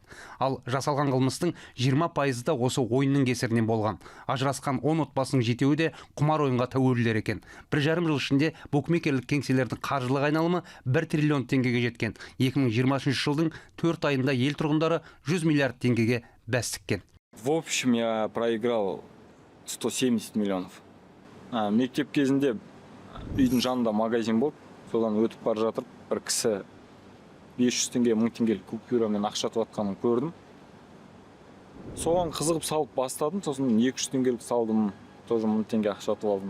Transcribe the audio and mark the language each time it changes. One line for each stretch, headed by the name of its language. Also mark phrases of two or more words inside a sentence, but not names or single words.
Kazakh: Ал жасалған қылмыстың 20% да осы ойынның кесірінен болған. Ажырасқан 10 отбасының жетеуі де құмар ойынға тәуелділер екен. 1,5 жыл ішінде букмекерлік кеңселердің қаржылық айналымы 1 триллион теңгеге жеткен. 2020 жылдың 4 айында ел тұрғындары 100 миллиард теңгеге бәс тіккен.
Russian: В общем, я проиграл 170 миллионов.
Kazakh: Мектеп кезінде үйдің жанында магазин болып, содан өтіп бара жатып, бір кісі 500 теңге, 1000 теңгелік купюрамен ақша жатқанын көрдім. Соған қызығып салып бастадым, сосын 200 теңгелік салдым, тоже 1000 теңге ақша алдым.